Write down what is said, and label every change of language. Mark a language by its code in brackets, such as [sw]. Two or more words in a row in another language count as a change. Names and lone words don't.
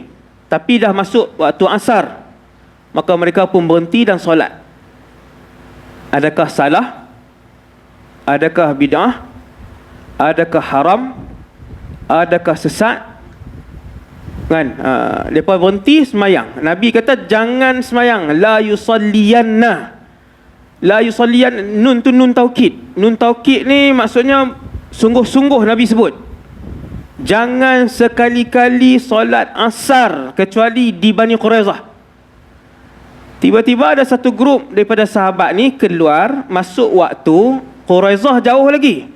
[ms] Tapi dah masuk waktu asar, maka mereka pun berhenti dan solat. Adakah salah? Adakah bid'ah? Adakah haram? Adakah sesat? Kan? Mereka berhenti semayang. Nabi kata jangan semayang. [ar] لا يُصَلِّيَنَّ. لا يصلين, [ms] nun tu nun taukid. Nun taukid ni maksudnya sungguh-sungguh Nabi sebut. Jangan sekali-kali solat asar kecuali di Bani Quraizah. Tiba-tiba ada satu grup daripada sahabat ni keluar, masuk waktu Quraizah jauh lagi.